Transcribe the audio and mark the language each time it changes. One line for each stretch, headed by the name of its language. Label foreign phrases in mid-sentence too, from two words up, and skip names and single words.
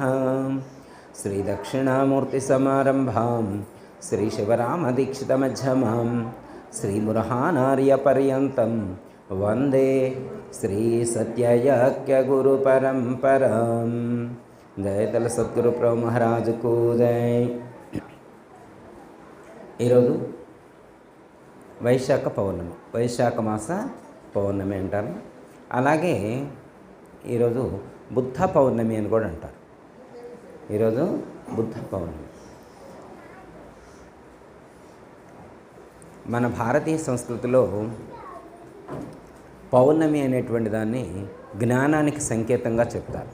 Sanskrit: श्री दक्षिणामूर्तिसमारम्भां श्री शिवरामदीक्षितमध्यमां श्री मुरहानार्यपर्यन्तं वंदे श्री सत्ययज्ञ गुरु परंपरां।
Hindi: जयतल सद्गुरु प्रभु महाराज को जय।
Telugu: ఈరోజు వైశాఖ పౌర్ణమి, వైశాఖ మాస పౌర్ణమి అంటారు. అలాగే ఈరోజు బుద్ధ పౌర్ణమి అని కూడా అంటారు. ఈరోజు బుద్ధ పౌర్ణమి. మన భారతీయ సంస్కృతిలో పౌర్ణమి అనేటువంటి దాన్ని జ్ఞానానికి సంకేతంగా చెప్తారు.